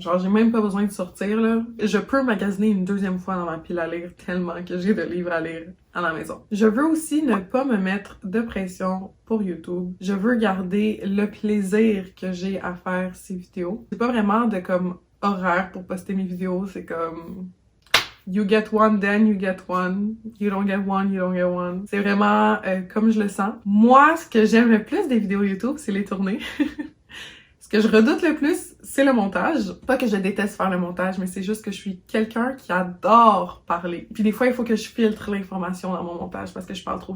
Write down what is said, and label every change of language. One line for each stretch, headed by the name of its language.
French: Genre, j'ai même pas besoin de sortir, là. Je peux magasiner une deuxième fois dans ma pile à lire tellement que j'ai de livres à lire à la maison. Je veux aussi ne pas me mettre de pression pour YouTube. Je veux garder le plaisir que j'ai à faire ces vidéos. C'est pas vraiment de comme horaire pour poster mes vidéos, c'est comme...
English: You get one, then you get one. You don't get one, you don't get one.
French: C'est vraiment comme je le sens. Moi, ce que j'aime le plus des vidéos YouTube, c'est les tournées. Ce que je redoute le plus, c'est le montage. Pas que je déteste faire le montage, mais c'est juste que je suis quelqu'un qui adore parler. Puis des fois, il faut que je filtre l'information dans mon montage parce que je parle trop.